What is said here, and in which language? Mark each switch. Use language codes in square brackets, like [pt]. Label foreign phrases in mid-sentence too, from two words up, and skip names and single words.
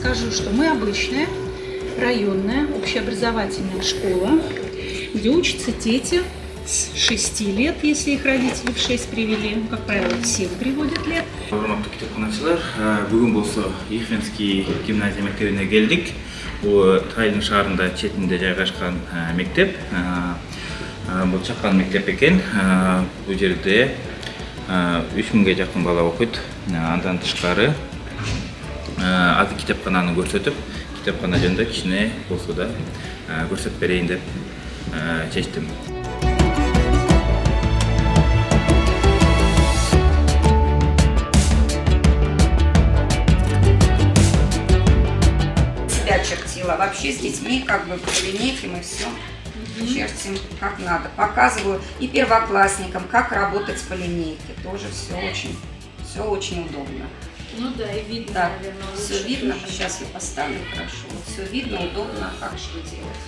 [ru] скажу, что мы обычная районная общеобразовательная школа, где учатся дети с 6 лет, если их родители в 6 привели. Ну, как правило, в 7 приводят лет. [ky] Урматтуу китепканачылар, бүгүн болсо Ихвенский гимназия мектебине келдик. Бул Тайлин шаарында четинде жайгашкан мектеп. Бул чакан мектеп экен. Бул жерде 3000ге жакын бала окуйт. Андан тышкары азыр китепкананы көрсөтүп, китепкана жөнүндө кичине болсо да көрсөтүп берейин деп чечтим. [ru] Чертила. Вообще с детьми как бы по линейке мы все чертим как надо. Показываю и первоклассникам, как работать по линейке. Тоже все очень удобно. Ну да, и видно, Да, наверное, все лучше. видно. Сейчас я поставлю хорошо. Вот все видно, удобно, как что делать.